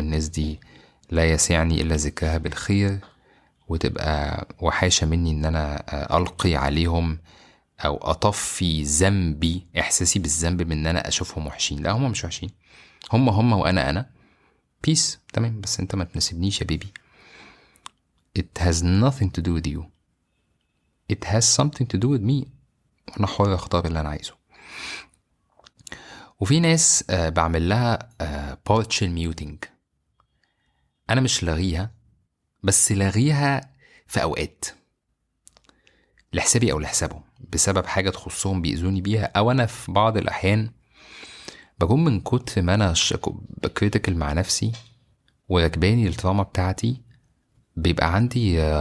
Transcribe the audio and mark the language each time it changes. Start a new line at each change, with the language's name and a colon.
Arabic: الناس دي لا يسعني إلا ذكرها بالخير، وتبقى وحاشة مني إن أنا ألقي عليهم أو أطفي ذنبي، إحساسي بالذنب من إن أنا أشوفهم وحشين. لا، هم مش وحشين، هم وأنا بيس تمام. بس أنت ما تناسبنيش يا بيبي.
English: It has nothing to do with you. It has something to do with me.
Arabic: أنا حر أختار اللي أنا عايزه. وفي ناس بعمل لها
English: partial muting.
Arabic: أنا مش لاغيها، بس لاغيها في أوقات لحسابي أو لحسابهم، بسبب حاجة تخصهم بيأذوني بيها، أو أنا في بعض الأحيان بكون من كتر ما أنا بكريتيكال مع نفسي وراكباني التراما بتاعتي، بيبقى عندي